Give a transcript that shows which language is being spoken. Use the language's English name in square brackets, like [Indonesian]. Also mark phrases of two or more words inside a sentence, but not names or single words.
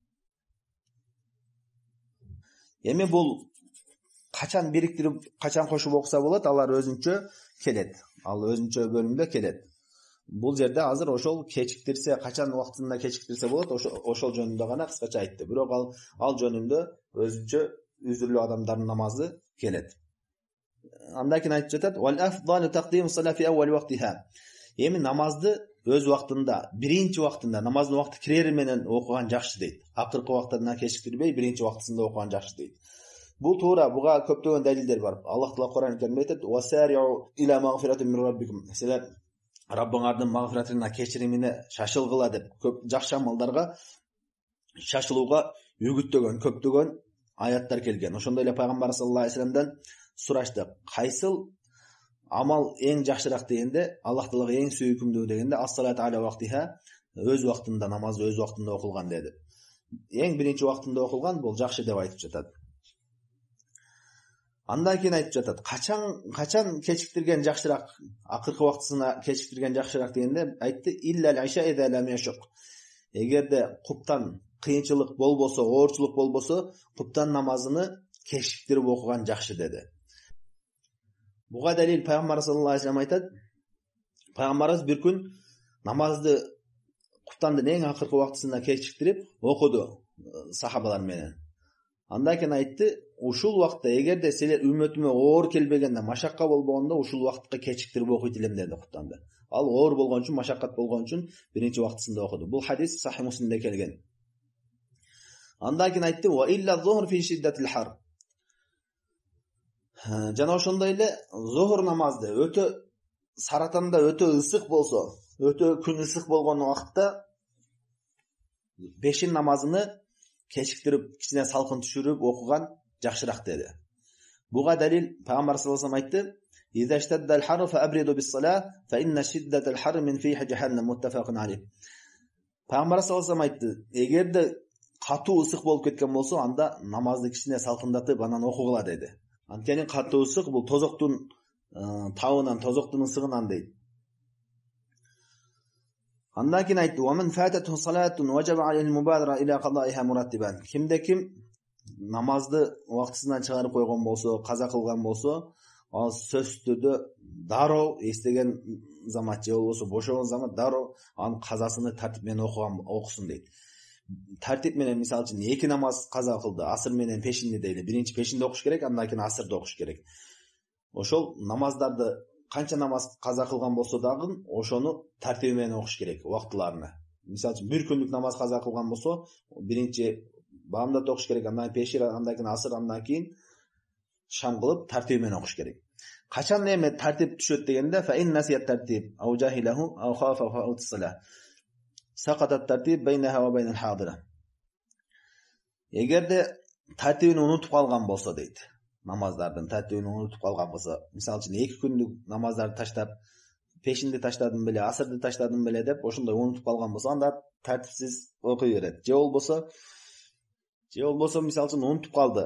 [Kyrgyz] Эми бул качан бириктирип, качан кошуп окуса болот, алар өзүнчө келет. Ал өзүнчө бөлүмдө келет. Бул жерде азыр ошол кечиктирсе, качан убактында кечиктирсе болот, ошол жөнүндө гана кыскача айтты. Бирок ал жөнүндө өзүнчө үзүрлүү адамдардын намазы келет. Андан кийин айтып жатат: [Arabic] "والأفضل تقديم الصلاة في أول وقتها." [Kyrgyz] Эми намазды өз убактында, биринчи убактында, намаздын убакты кирери менен окуган жакшы дейт. Акыркы убактына кечиктирбей, биринчи убактысында окуган жакшы дейт. Бул туура, буга көптөгөн далилдер бар. Аллах Таала Кур'ан Каримде айтат: [Arabic] "وسارعوا إلى مغفرة من ربكم." [Kyrgyz] Силер Раббыңардын магфиратына, кечиримине шашылгыла деп көп жакшы амалдарга шашылууга үгүттөгөн көптөгөн аяттар келген. Ошондой эле пайгамбар [Arabic] صلى الله عليه وسلم [Kyrgyz] сурашты: "Кайсыл амал эң жакшыраак?" дегенде, Аллах Таалага эң сүйүкүмдүү дегенде, [Arabic] "الصلاة على وقتها", [Kyrgyz] өз убактында, намаз өз убактында окулган деди. Эң биринчи убактында окулган бул жакшы деп айтып жатат. Андан кийин айтып жатат: "Качан кечиктирген жакшыраак, акыркы убактысына кечиктирген жакшыраак?" дегенде айтты: [Arabic] "إلا العشاء إذا لم يشق." [Kyrgyz] Эгерде куптан кыйынчылык болбосо, оорчулук болбосо, куптан намазыны кечиктирип окуган жакшы деди. Буга далил пайгамбар [Arabic] صلى الله عليه وسلم [Kyrgyz] айтат: пайгамбарыбыз бир күн намазды куптандын эң акыркы убактысына кечиктирип окуду сахабалар менен. Андан кийин айтты: "Ушул убакытта эгерде силер үммөтүмө оор келбегенде, машакка болбогондо ушул убакытка кечиктирип окуйт элем" деди куптанды. Ал оор болгон үчүн, машаккат болгон үчүн биринчи убактысында окуду. Бул хадис Сахих Муслимде келген. Андан кийин айтты: [Arabic] "وإلا الظهر في شدة الحر." [Kyrgyz] Жана ошондой эле зухр намазды өтө саратанда өтө ысык болсо, өтө күн ысык болгон убакытта пешин намазыны кечиктирип, кичине салкын түшүрүп окуган жакшыраак деди. Буга далил пайгамбар [Arabic] صلى الله عليه وسلم айтты: "إذا اشتد الحر فأبردوا بالصلاة فإن شدة الحر من فيح جهنم متفق عليه." [Kyrgyz] Пайгамбар [Arabic] صلى الله عليه وسلم [Kyrgyz] айтты: "Эгерде катуу ысык болуп кеткен болсо, анда намазды кичине салкындатып анан окугула" деди. Анткени катуу ысык бул тозоктун табынан, тозоктун ысыгынан дейт. Андан кийин айтты: [Arabic] "ومن فاتته صلاة وجب عليه المبادرة إلى قضائها مرتبا." [Kyrgyz] Кимде-ким намазды убактысынан чыгарып койгон болсо, каза кылган болсо, ал сөзсүз түрдө дароо эстеген замат же болбосо бошогон замат дароо анын казасыны тартип менен окусун дейт. Тартип менен мисалы үчүн 2 намаз каза кылды, асыр менен пешинди дейли. Биринчи пешинди окуш керек, андан кийин асырды окуш керек. Ошол намаздарды канча намаз каза кылган болсо дагы ошону тартиби менен окуш керек убактыларына. Мисалы үчүн бир күндүк намаз каза кылган болсо, биринчи баамдат окуш керек, андан кийин пешир, андан кийин асыр, андан кийин шам кылып тартиби менен окуш керек. Качан эми тартип түшөт дегенде, [Arabic] فإن نسيت الترتيب أو جهله أو خاف فوت الصلاة. سقط الترتيب بينها وبين الحاضرة. [Kyrgyz] Эгерде тартибин унутуп калган болсо дейт. Намаздардын тартибин унутуп калган болсо, мисалы үчүн 2 күндүк намаздарды таштап, пешинди таштадым беле, асырды таштадым беле деп ошондой унутуп калган болсо, анда тартипсиз окуй берет. Же болбосо мисалы үчүн унутуп калды.